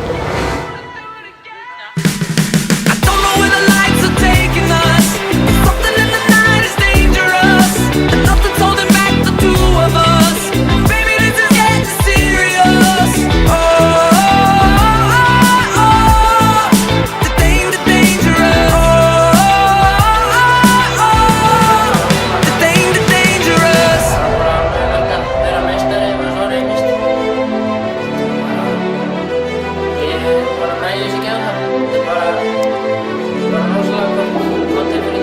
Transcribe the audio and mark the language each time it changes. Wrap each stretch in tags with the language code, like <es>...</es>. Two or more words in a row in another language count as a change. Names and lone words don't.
<en>I don't know where the lights are taking us. Something in the night is dangerous, and nothing's holding back the two of us. Baby, this is getting serious. Oh, the dangerous. The dangerous.</en> <is>Vera meistari, bara svo reynist. Ég bara næði þess ekki á það. Þetta er bara rosalega gott tilfinning.</is>